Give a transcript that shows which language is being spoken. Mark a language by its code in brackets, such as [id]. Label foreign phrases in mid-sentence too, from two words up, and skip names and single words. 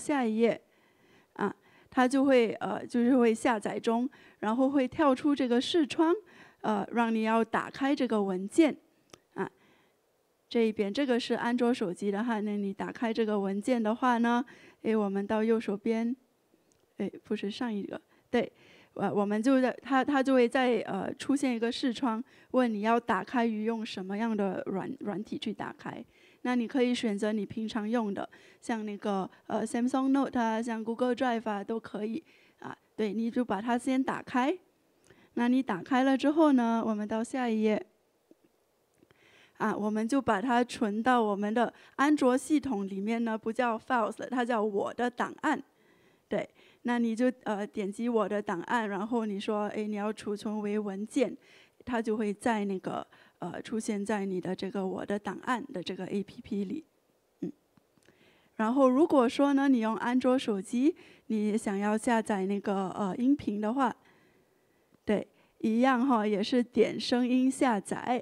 [zh] 下一頁，它就會就是會下載中，然後會跳出這個視窗，讓你要打開這個文件，這一邊這個是安卓手機的哈，那你打開這個文件的話呢，我們到右手邊，不是上一個，對，我們就在它就會再出現一個視窗，問你要打開與用什麼樣的軟體去打開。那你可以選擇你平常用的，像那個 Samsung Note 像 Google Drive 都可以对，你就把它先打開。那你打開了之後呢，我們到下一頁，我們就把它存到我們的安卓系統裡面呢，不叫 Files 了，它叫我的檔案。對，那你就點擊我的檔案，然後你說你要儲存為文件，它就會在那個出現在你的這個我的檔案的這個 APP 裡，然後如果說呢，你用安卓手機，你想要下載那個音頻的話，對，一樣哈，也是點聲音下載。